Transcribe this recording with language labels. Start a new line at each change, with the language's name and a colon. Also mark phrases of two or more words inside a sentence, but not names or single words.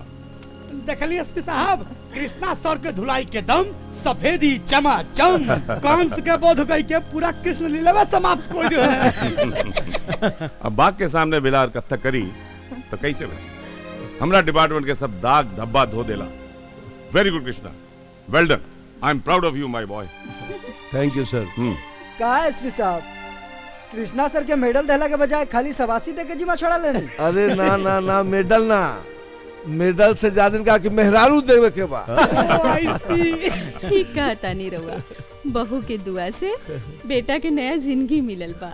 Bhojpuri: देखली एसपी साहब, कृष्णा सर के धुलाई के दम सफेदी चमाचम कंस के बोध गई के पूरा कृष्ण लीला में समाप्त कर दियो है। अब बाघ के सामने बिलार कत्थक करी तो कैसे बची? हमरा डिपार्टमेंट के सब दाग धब्बा धो देला।
English: Very good Krishna, well done. I am proud of you my boy. Thank you sir.
Bhojpuri: का एसपी साहब, कृष्णा सर के मेडल देला के बजाय खाली सवासी दे के जिम्मा छोड़ा लेनी। अरे ना ना ना, मेडल ना, मेडल से ज्यादा का कि मेहरारू देवे के बा। ठीक कहता नहीं रहुआ, बहू के दुआ से बेटा के नया जिंदगी मिलल बा।